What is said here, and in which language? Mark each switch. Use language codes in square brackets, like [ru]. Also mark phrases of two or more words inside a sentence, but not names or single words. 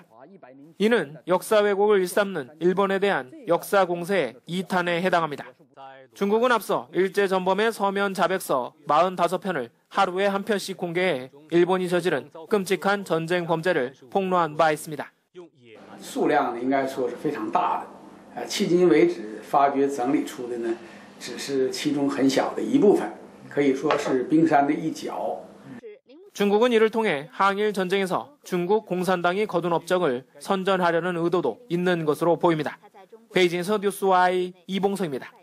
[ko] 이는 역사 왜곡을 일삼는 일본에 대한 역사 공세의 2탄에 해당합니다. 중국은 앞서 일제 전범의 서면 자백서 45편을 하루에 한 편씩 공개해 일본이 저지른 끔찍한 전쟁 범죄를 폭로한 바 있습니다. [zh] 数量呢，应该说是非常大的，迄今为止发掘整理出的呢，只是其中很小的一部分，可以说是冰山的一角。 [ko] 중국은 이를 통해 항일 전쟁에서 중국 공산당이 거둔 업적을 선전하려는 의도도 있는 것으로 보입니다. 베이징에서 뉴스와이 이봉서입니다.